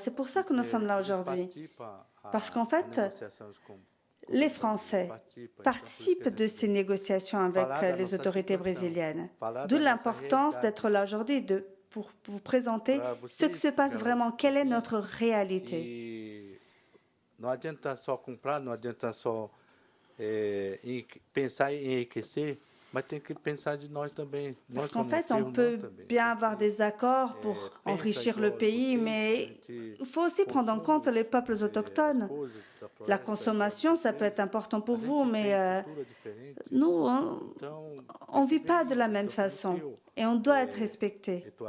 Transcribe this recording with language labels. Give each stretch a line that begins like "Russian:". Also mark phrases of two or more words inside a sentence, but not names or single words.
French: C'est pour ça que nous sommes là aujourd'hui. Parce qu'en fait, les Français participent de ces négociations avec les autorités brésiliennes. D'où l'importance d'être là aujourd'hui pour vous présenter ce qui se passe vraiment, quelle est notre réalité.
Portuguese: Não adianta só comprar, não adianta só pensar em enriquecer, mas tem que pensar de nós também.
French: Parce qu'en fait, on peut bien avoir des accords pour enrichir le pays, mais il faut aussi prendre en compte les peuples autochtones. La consommation, ça peut être important pour vous, mais nous, on ne vit pas de la même façon et on doit être respecté.